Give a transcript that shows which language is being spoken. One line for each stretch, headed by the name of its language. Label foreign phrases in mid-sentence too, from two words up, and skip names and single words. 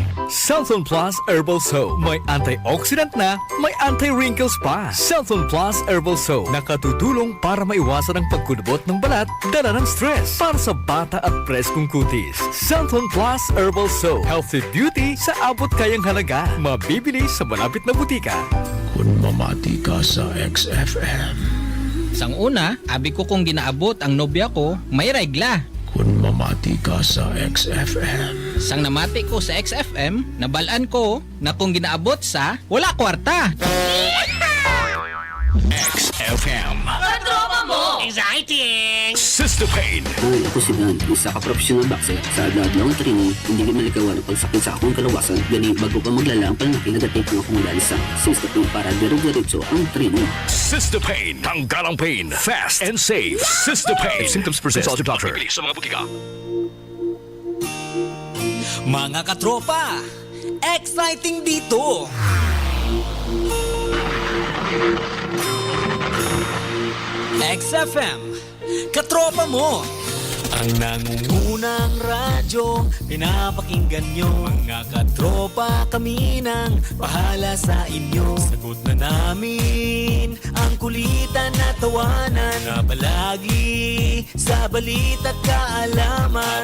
Filipino: Cellphone Plus Herbal Soap. May antioxidant na, may anti-wrinkles pa. Cellphone Plus Herbal Soap. Nakatutulong para maiwasan ang pagkulubot ng balat, dala ng stress. Para sa bata at preskong kutis. Cellphone Plus Herbal Soap.
English: Healthy beauty
Filipino: sa abot kayang halaga. Mabibili sa malapit na butika.
Hiligaynon: Kung mamati ka sa XFM. Sang una, abi ko kung ginaabot ang nobya ko, may regla. Kung mamati ka sa XFM. Sang namati ko sa XFM, nabalaan ko na kung ginaabot sa wala kwarta. XFM.
Filipino: Katropa mo! Exciting! Sister Pain.
Hiligaynon: Ay, ako si Dan, isa ka
English: professional boxer.
Hiligaynon: Sa adlaw ng training, hindi ka malikawan ang pagsakit sa akong kalawasan. Gani, bago pa maglala ang panlaki, nagatake ng akong sa Sister Pain para dire-diretso ang training.
Filipino: Sister Pain. Tanggal ang pain.
English: Fast and safe.
Filipino: Sister Pain.
English: If symptoms persist, consult your doctor.
Filipino: Sa mga butika. Mga katropa, exciting dito! XFM, katropa mo! Ang nangungunang radyo, pinapakinggan nyo. Mga katropa, kami nang bahala sa inyo. Sagot na namin ang kulitan na tawanan na palagi sa balita at kaalaman.